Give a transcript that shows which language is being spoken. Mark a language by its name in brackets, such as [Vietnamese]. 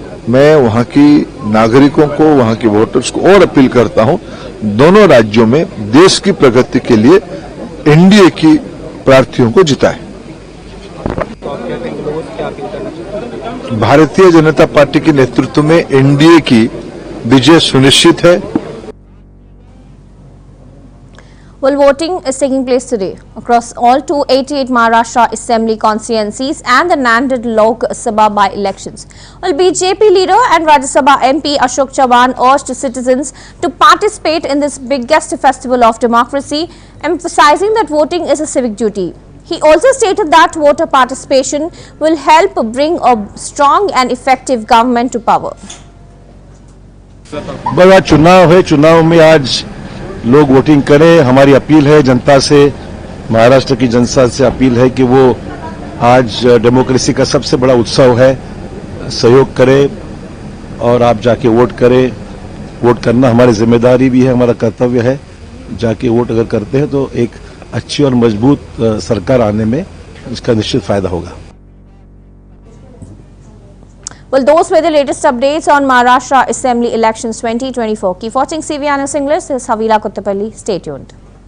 [Hindi] मैं वहां की नागरिकों को, वहां की वोटर्स को और अपील करता हूं, दोनों राज्यों में देश की प्रगति के लिए एनडीए की प्रार्थियों को जिताएं। भारतीय जनता पार्टी के नेतृत्व में एनडीए की विजय सुनिश्चित है। [English] Well, voting is taking place today across all 288 Maharashtra Assembly constituencies and the Nanded Lok Sabha by-elections. Well, BJP leader and Rajya Sabha MP Ashok Chavan urged citizens to participate in this biggest festival of democracy, emphasizing that voting is a civic duty. He also stated that voter participation will help bring a strong and effective government to power. [Hindi] बड़ा चुनाव है, चुनाव में आज लोग voting करें। हमारी appeal है जनता से, महाराष्ट्र की जनता से अपील है कि वो आज डेमोक्रेसी का सबसे बड़ा उत्सव है, सहयोग करें और आप जाके वोट करें। वोट करना हमारी जिम्मेदारी भी है, हमारा कर्तव्य है। जाके वोट अगर करते हैं तो एक अच्छी और मजबूत सरकार आने में इसका निश्चित फायदा होगा। [English] Well, those were the latest updates on Maharashtra Assembly Elections 2024. Keep watching CVR News English. This is Havila Kottapalli. Stay tuned.